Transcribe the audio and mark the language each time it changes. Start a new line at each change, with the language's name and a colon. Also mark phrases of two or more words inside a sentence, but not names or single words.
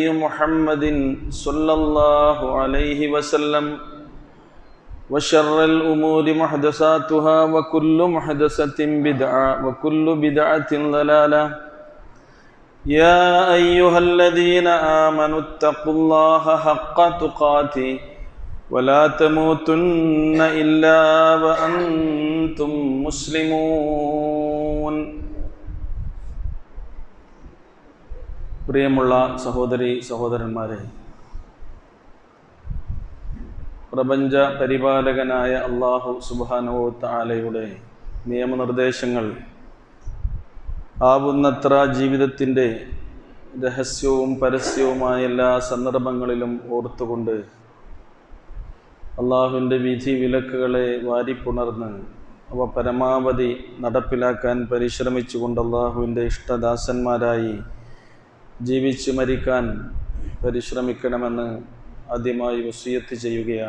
Arabic: محمد صلى الله عليه وسلم وشر الأمور محدثاتها وكل محدثة بدعة وكل بدعة ضلالة يا أيها الذين آمنوا اتقوا الله حق تقاته ولا تموتن إلا وأنتم مسلمون.
Malayalam: പ്രിയമുള്ള സഹോദരി സഹോദരന്മാരെ, പ്രപഞ്ച പരിപാലകനായ
Arabic: الله سبحانه و
Malayalam: തആലയുടെ നിയമനിർദ്ദേശങ്ങൾ ആവുന്നത്ര ജീവിതത്തിൻ്റെ രഹസ്യവും പരസ്യവുമായ എല്ലാ സന്ദർഭങ്ങളിലും ഓർത്തുകൊണ്ട് അള്ളാഹുവിൻ്റെ വിധി വിലക്കുകളെ വാരിപ്പുണർന്ന് അവ പരമാവധി നടപ്പിലാക്കാൻ പരിശ്രമിച്ചുകൊണ്ട് അള്ളാഹുവിൻ്റെ ഇഷ്ടദാസന്മാരായി ജീവിച്ച് മരിക്കാൻ പരിശ്രമിക്കണമെന്ന് ആദ്യമായി വസിയത്ത് ചെയ്യുകയാണ്.